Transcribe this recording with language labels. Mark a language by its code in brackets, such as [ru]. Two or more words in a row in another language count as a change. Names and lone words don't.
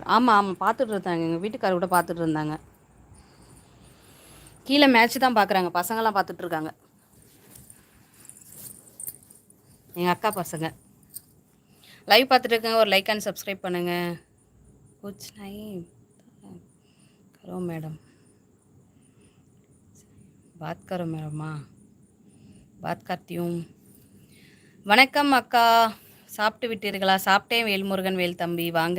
[ta] ஆமாம் ஆமாம், பார்த்துட்டு இருந்தாங்க. எங்கள் வீட்டுக்காரர் கூட பார்த்துட்டு இருந்தாங்க. கீழே மேட்ச் தான் பார்க்குறாங்க. பசங்களாம் பார்த்துட்ருக்காங்க. எங்கள் அக்கா பசங்க லைவ் பார்த்துட்டு இருக்காங்க. ஒரு லைக் அண்ட் சப்ஸ்கிரைப் பண்ணுங்கள். [hi] குச் नहीं करो मैडम, बात करो मैडम, बात करती हूँ. [ta] வணக்கம் அக்கா, சாப்பிட்டு விட்டீர்களா? சாப்பிட்டேன் வேல்முருகன் வேல் தம்பி, வாங்க.